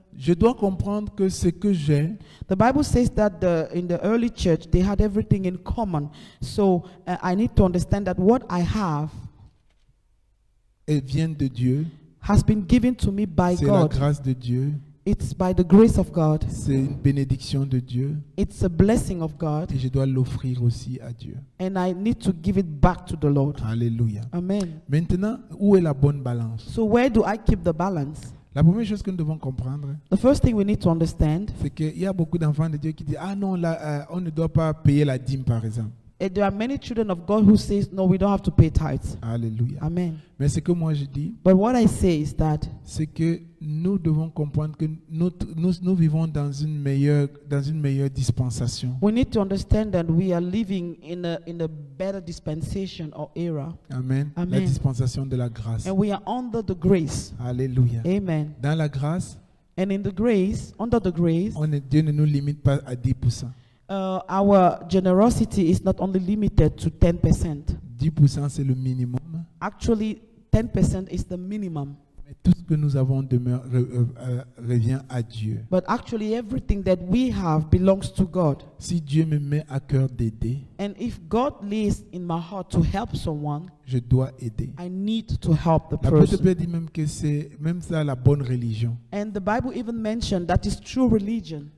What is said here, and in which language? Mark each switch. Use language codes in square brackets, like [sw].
[fr] Je dois comprendre que ce que j'ai, [en] The Bible says that in the early church they had everything in common. So I need to understand that what I have [fr] elles viennent de Dieu. [en] has been given to me by [fr] C'est la [en] God. [fr] grâce de Dieu. [en] It's by the grace of God. [fr] C'est une bénédiction de Dieu [en] It's a blessing of God. [fr] et je dois l'offrir aussi à Dieu. [en] And I need to give it back to the Lord. [fr] Alléluia. [en] Amen. [fr] Maintenant, où est la bonne balance? [en] So where do I keep the balance? [fr] La première chose que nous devons comprendre, [en] The first thing we need to understand, [fr] c'est qu'il y a beaucoup d'enfants de Dieu qui disent, ah non, là, on ne doit pas payer la dîme, par exemple. [en] and there are many children of God who say, no, we don't have to pay tithes. [fr] Alléluia. [en] Amen. [fr] Mais ce que moi je dis, [en] But what I say is that [fr] c'est que nous devons comprendre que nous vivons dans une meilleure dispensation. [en] we need to understand that we are living in a better dispensation or era. Amen. La Amen. [fr] dispensation de la grâce. [en] And we are under the grace. [fr] Alléluia. [en] Amen. [fr] Dans la grâce, [en] And in the grace, under the grace, [fr] Dieu ne nous limite pas à 10%. [en] our generosity is not only limited to 10%. [fr] 10% c'est le minimum. [en] Actually, 10% is the minimum. [fr] Mais tout ce que nous avons revient à Dieu. [en] But actually, everything that we have belongs to God. [fr] Si Dieu me met à cœur d'aider, [en] And if God lays in my heart to help someone, [fr] je dois aider. [en] I need to help the [fr] L'apôtre [en] person. [fr] Pierre dit même que c'est même ça la bonne religion. [en] And the Bible even mentioned that is true religion,